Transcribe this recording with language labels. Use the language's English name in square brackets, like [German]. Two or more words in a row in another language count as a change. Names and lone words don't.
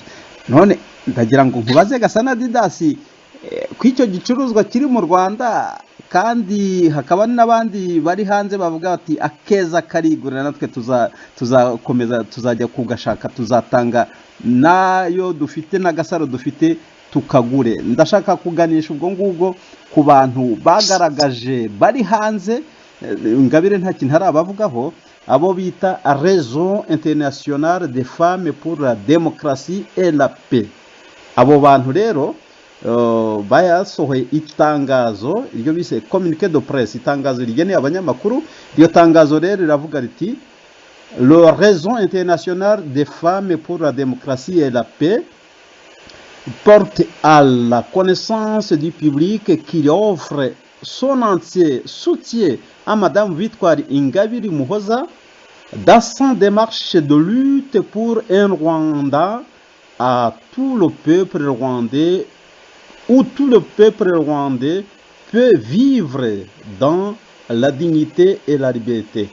[Kinyarwanda] None ndagira ngo nkubaze Gasana Didasi, ku icyo gicuruzwa kiri mu Rwanda kandi hakaba n'abandi bari hanze bavuga bati akeza karigura, natwe tuzakomeza tuzajya kugashaka, tuzatanga nayo dufite n'agasaro dufite tukagure. Ndashaka kuganisha ubwo ngubwo ku bantu bagaragaje bari hanze, Ingabire nta kintu harabavugaho, abo bita Réseau International des Femmes pour la Démocratie et la Paix. Abo bantu rero bayasohoye itangazo iryo bise [French] communiqué de presse, [Kinyarwanda] itangazo rigeneye abanyamakuru. Iryo tangazo rero riravuga riti le Réseau International des Femmes pour la Démocratie et [French] la Paix porte à la connaissance du public qu'il offre son entier soutien à Madame Victoire Ingabire Umuhoza dans sa démarche de lutte pour un Rwanda à tout le peuple rwandais, où tout le peuple rwandais peut vivre dans la dignité et la liberté.